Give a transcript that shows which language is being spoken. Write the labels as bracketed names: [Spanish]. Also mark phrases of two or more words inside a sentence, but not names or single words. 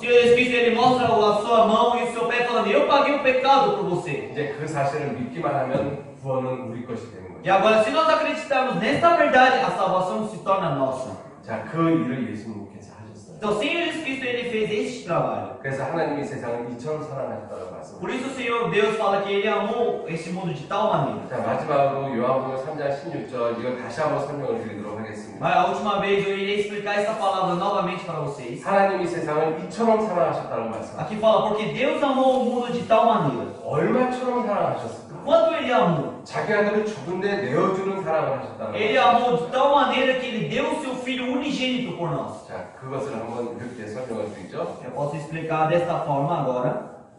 [Portuguese] Senhor Jesus Cristo ele mostra a sua mão e o seu pé falando, eu paguei o pecado por você. [Korean] 이제 그 사실을 믿기만 하면 구원은 우리 것이 되는 [Portuguese] E [Korean] 거죠. [Portuguese] agora, se nós acreditarmos nesta verdade, a salvação se torna nossa. [Korean] 자, 그 일을 예수님께서 하셨어요. [Portuguese] Então, o Senhor Jesus Cristo ele fez este trabalho. [Korean] 그래서 하나님이 세상을 이처럼 사랑하셨다고 말씀합니다. [Portuguese] Por isso, o Senhor Deus fala que ele amou esse mundo de tal maneira. [Korean] 자, 마지막으로 요한복음 3장 16절 이거 다시 한번 설명을 드리도록 하겠습니다. [Portuguese] Mas a última vez eu irei explicar essa palavra novamente para vocês. [Korean] 하나님이 세상을 이처럼 사랑하셨다고 말씀합니다. [Portuguese] Aqui fala, porque Deus amou o mundo de tal maneira. [Korean] 얼마처럼 사랑하셨을까? [Portuguese] Quanto ele amou? [Korean] 자기 아들을 죽은데 내어주는 사랑을 하셨다는 [Portuguese] Ele [Korean] 거예요. [Portuguese] amou de tal maneira que ele deu o seu Filho unigênito por nós. [Korean] 자, 그것을 한번 이렇게 설명을 드리죠. [Portuguese] Eu posso explicar desta forma agora.